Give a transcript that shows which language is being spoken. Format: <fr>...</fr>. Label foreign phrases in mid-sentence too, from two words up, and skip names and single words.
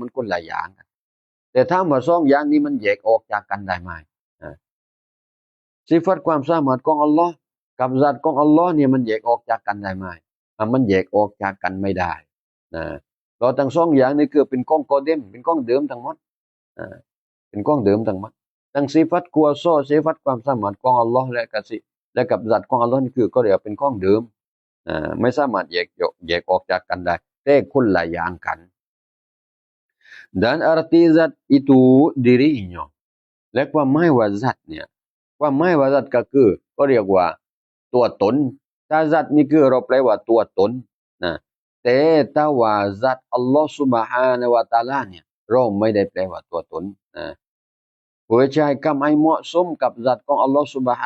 <th>มันคนละอย่างกันแต่ถ้าว่าสองอย่างนี้มันแยกออกจากกันได้ไหมสิฟัตความสามารถของอัลลอฮ์กับซัตของอัลลอฮ์เนี่ยมันแยกออกจากกันได้ไหมมันแยกออกจากกันไม่ได้เราทั้งสองอย่างนี้คือเป็นของกอเดมเป็นของเดิมทั้งหมดเป็นของเดิมทั้งหมดทั้งสิฟัตกัวซอสิฟัตความสามารถของอัลลอฮ์และกับซัตของอัลลอฮ์นี่คือก็เรียกเป็นของเดิมไม่สามารถแยกออกจากกันได้แต่คนละอย่างกัน</th> <ms>dan arti zat itu dirinya</ms> <th>และความหมายว่าสัตว์เนี่ยความหมายว่าสัตว์ก็คือก็เรียกว่าตัวตนถ้าสัตว์นี่คือเราแปลว่าตัวตนนะแต่ถ้าว่า สัตว์อัลลอฮฺ</th> <ar>سبحانه وتعالى</ar> <th>เนี่ยเราไม่ได้แปลว่าตัวตนนะเพื่อใช้คำให้เหมาะสมกับสัตว์ของอัลลอฮฺซุบฮา</th>